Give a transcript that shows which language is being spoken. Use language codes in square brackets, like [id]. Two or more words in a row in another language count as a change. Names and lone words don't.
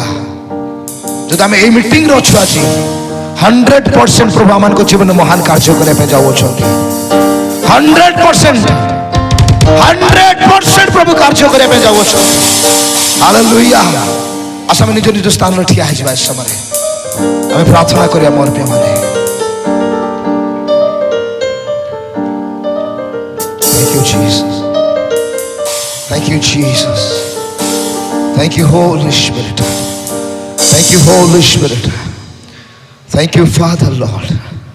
[or] ଯଦି ଆମେ ଏଇ ମିଟିଂରେ ଅଛୁ ଆଜି, 100% ପ୍ରଭୁ ଆମମାନଙ୍କ ଜୀବନରେ ମହାନ କାର୍ଯ୍ୟ କରିବା ପାଇଁ ଯାଉଅଛନ୍ତି। 100% ପ୍ରଭୁ କାର୍ଯ୍ୟ କରିବା ପାଇଁ ଯାଉଅଛନ୍ତି। ହାଲେଲୁୟା। ଆସ ଆମେ ନିଜ ନିଜ ସ୍ଥାନରେ ଠିଆ ହେଇଯିବା। ଏ ସମୟରେ ଆମେ ପ୍ରାର୍ଥନା କରିବା। ମୋର ପ୍ରିୟ ମାନେ, [en] thank you Jesus, thank you Jesus, thank you Holy Spirit, thank you Holy Spirit, thank you Father Lord.